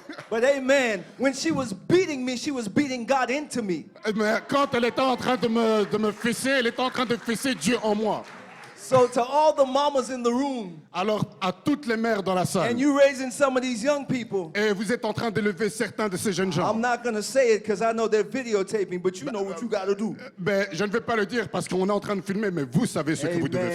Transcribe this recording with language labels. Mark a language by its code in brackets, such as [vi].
[en] But amen, when she was beating me, she was beating God into me. [fr] Mais quand elle était en train de me fesser, elle était en train de fesser Dieu en moi. [en] So to all the mamas in the room, [fr] Alors, à toutes les mères dans la salle, [en] and you raising some of these young people, [fr] et vous êtes en train d'élever certains de ces jeunes gens. [en] I'm not going to say it because I know they're videotaping, but you know what you got to do. [fr] Ben, je ne vais pas le dire parce qu'on est en train de filmer, mais vous savez ce que vous devez